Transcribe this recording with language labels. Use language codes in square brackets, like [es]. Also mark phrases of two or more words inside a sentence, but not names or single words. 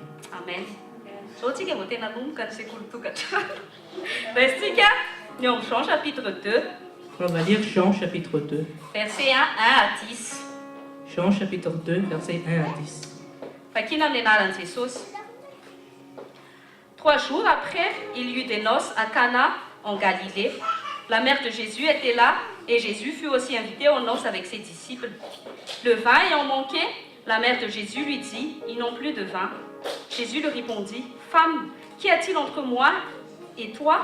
[mg] Amen. Zao tsika vao tena nomboka ny sekoly tokantrano. Resitsika ny eo amin'ny Jean chapitre 2, [fr] On va lire Jean chapitre 2. verset 1 à 10. Jean chapitre 2, versets 1 à 10. [mg] Vakina amin'ny anaran'i Jesosy. [fr] 3 jours après, il y eut des noces à Cana, en Galilée. La mère de Jésus était là, et Jésus fut aussi invité aux noces avec ses disciples. Le vin ayant manqué, La mère de Jésus lui dit, ils n'ont plus de vin. Jésus lui répondit, femme, qu'y a-t-il entre moi et toi?